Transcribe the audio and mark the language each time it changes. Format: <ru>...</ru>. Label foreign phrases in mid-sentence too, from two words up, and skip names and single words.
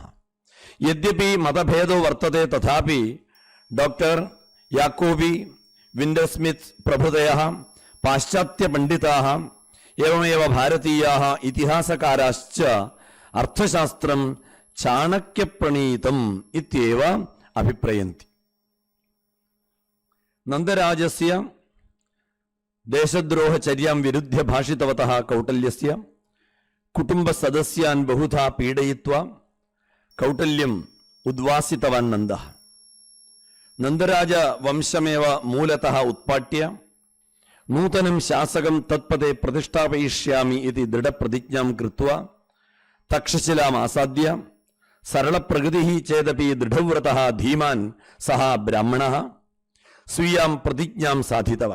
<sa>यद्यपि मतभेदो वर्तते तथापि डॉक्टर याकोबी, विंडरस्मिथ प्रभृतयः पाश्चात्यपण्डिताः एवमेव भारतीयाः इतिहासकाराश्च अर्थशास्त्रं चाणक्यप्रणीतम् इत्येव अभिप्रयन्ति. नन्दराजस्य देशद्रोहचर्यां विरुद्ध्य भाषितवतः कौटल्यस्य കുടുംബസദസ്യാൻ ബഹുധാ പീഡയിത്വാ കൗട്ടല്യം ഉദ്വാസിതവാൻ നന്ദഃ. നന്ദരാജ വംശമേവ മൂലതഃ ഉത്പാട്യ നൂതനം ശാസകം തത്പദേ പ്രതിഷ്ഠാപയിഷ്യാമി ഇതി ദൃഢപ്രതിജ്ഞാം കൃത്വാ തക്ഷശിലാം ആസാദ്യ സരളപ്രകൃതിഃ ചേദപി ദൃഢവ്രതഃ ധീമാൻ സഹ ബ്രാഹ്മണഃ സ്वीयां പ്രതിജ്ഞാം സാധിതവാൻ.</sa>